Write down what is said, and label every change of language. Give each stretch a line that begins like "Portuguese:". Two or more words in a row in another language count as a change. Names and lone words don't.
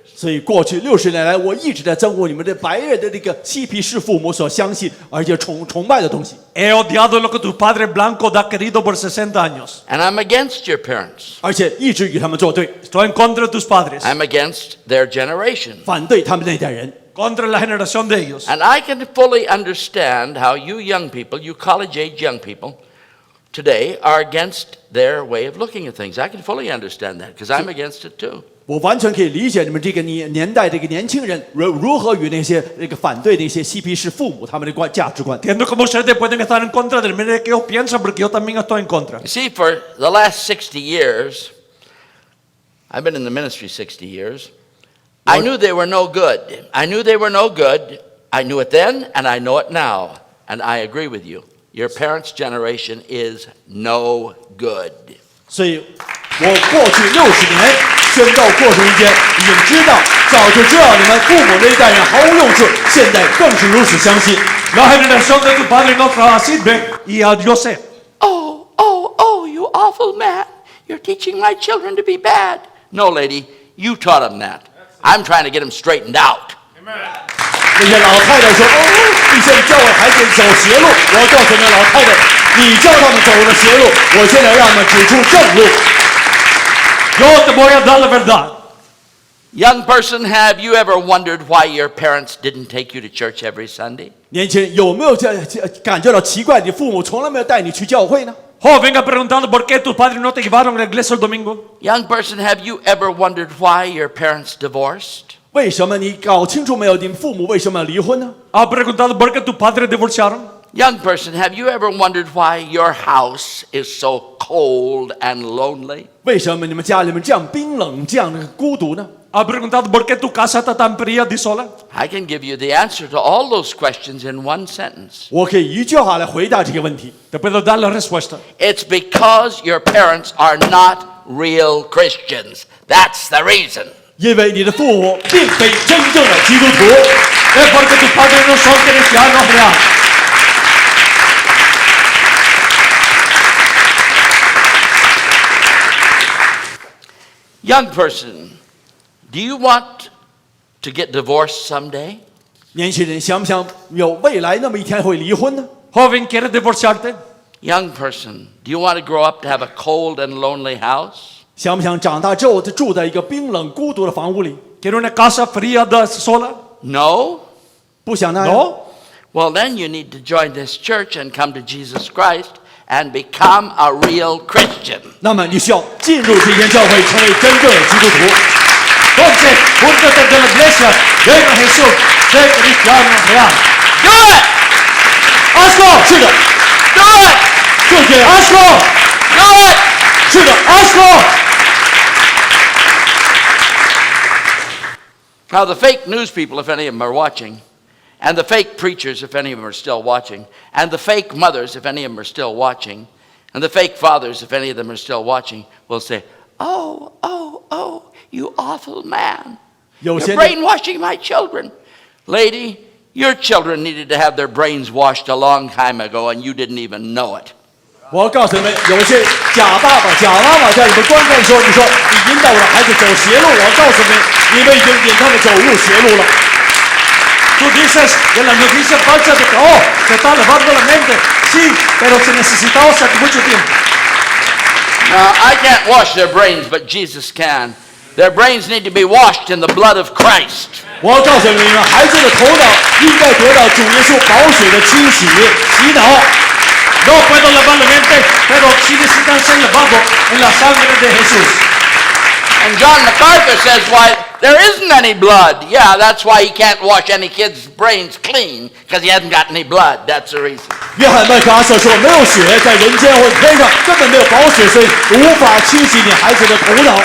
Chinese: 所以过去60年来，我一直在憎恶你们这白人的这个嬉皮士父母所相信而且崇拜的东西。
Spanish: He odiado lo que tu padre blanco ha querido por 60 años.
English: And I'm against your parents.
Chinese: 而且一直与他们作对，
Spanish: Estoy en contra de tus padres,
English: I'm against their generation.
Chinese: 反对他们那代人。
Spanish: contra la generación de ellos.
English: And I can fully understand how you young people, you college-age young people, today are against their way of looking at things. I can fully understand that because I'm against it too.
Chinese: 我完全可以理解你们这个年代这个年轻人如何与那些反对那些嬉皮士父母他们的价值观。
Spanish: Entiendo cómo ustedes pueden estar en contra de la manera que ellos piensan, porque yo también estoy en contra.
English: You see, for the last 60 years, I've been in the ministry 60 years, I knew they were no good. I knew they were no good. I knew it then, and I know it now. And I agree with you. Your parents' generation is no good.
Chinese: 所以，我过去60年宣告过程间，已经知道，早就知道你们父母那一代人毫无用处，现在更是如此相信。
Spanish: La generación de tu padre no sirve, y yo sé.
English: Oh, you awful man. You're teaching my children to be bad. No, lady, you taught them that. I'm trying to get them straightened out.
Chinese: 那些老太太说：“哦，你现在教我孩子走邪路。” 我告诉那老太太：“你教他们走了邪路，我现在让他们指出正路。”
Spanish: Yo te voy a dar la verdad.
English: Young person, have you ever wondered why your parents didn't take you to church every Sunday?
Chinese: 年轻人有没有感觉到奇怪？你父母从来没有带你去教会呢？
Spanish: Joven, ha preguntado por qué tus padres no te llevaron a la iglesia el domingo.
English: Young person, have you ever wondered why your parents divorced?
Chinese: 为什么你搞清楚没有？你们父母为什么要离婚呢？
Spanish: Ha preguntado por qué tus padres divorciaron.
English: Young person, have you ever wondered why your house is so cold and lonely?
Chinese: 为什么你们家里面这样冰冷、这样的孤独呢？
Spanish: Ha preguntado por qué tu casa está tan fría y sola.
English: I can give you the answer to all those questions in one sentence.
Chinese: 我可以一句话来回答这个问题。
Spanish: Te puedo dar la respuesta.
English: It's because your parents are not real Christians. That's the reason.
Chinese: 因为你的父母并非真正的基督徒。
Spanish: Es porque tus padres no son cristianos reales.
English: Young person, do you want to get divorced someday?
Chinese: 年轻人想不想有未来那么一天会离婚呢？
Spanish: Joven, ¿quieres divorciarte?
English: Young person, do you want to grow up to have a cold and lonely house?
Chinese: 想不想长大之后就住在一个冰冷孤独的房屋里？
Spanish: ¿Quieres una casa fría sola?
English: No?
Chinese: 不想那样。
English: No. Well, then you need to join this church and come to Jesus Christ and become a real Christian.
Chinese: 那么你需要进入这间教会，成为真正的基督徒。
Spanish: Entonces, júntate de la iglesia, ven a Jesús, sé cristiano real.
English: Do it!
Spanish: Hazlo，
Chinese: 是的，
English: Do it!
Chinese: 就这样。
Spanish: ¡Hazlo!
English: Do it!
Chinese: 是的，
Spanish: ¡Hazlo!
English: Now, the fake news people, if any of them are watching, and the fake preachers, if any of them are still watching, and the fake mothers, if any of them are still watching, and the fake fathers, if any of them are still watching, will say, Oh, you awful man. You're
Chinese: 有些人
English: brainwashing my children. Lady, your children needed to have their brains washed a long time ago, and you didn't even know it.
Chinese: 我要告诉你们，有些假爸爸、假妈妈在你们观看的时候，你说你引导我的孩子走邪路，我告诉你们，你们已经引他们走入邪路了。
Spanish: Tú dices que las noticias falsas de que, oh, se está lavando la mente. Sí, pero se necesitaba hace mucho tiempo.
English: Now, I can't wash their brains, but Jesus can. Their brains need to be washed in the blood of Christ.
Chinese: 我要告诉你们，孩子的头脑应该得到主耶稣宝血的清洗、洗脑。
Spanish: No puedo lavar la mente, pero sí necesitan ser lavados en la sangre de Jesús.
English: And John MacArthur says, why, there isn't any blood. Yeah, that's why he can't wash any kid's brains clean, because he hasn't got any blood. That's the reason.
Chinese: 约翰麦克阿瑟说：“没有血，在人间或天上根本没有宝血，所以无法清洗你孩子的头脑。”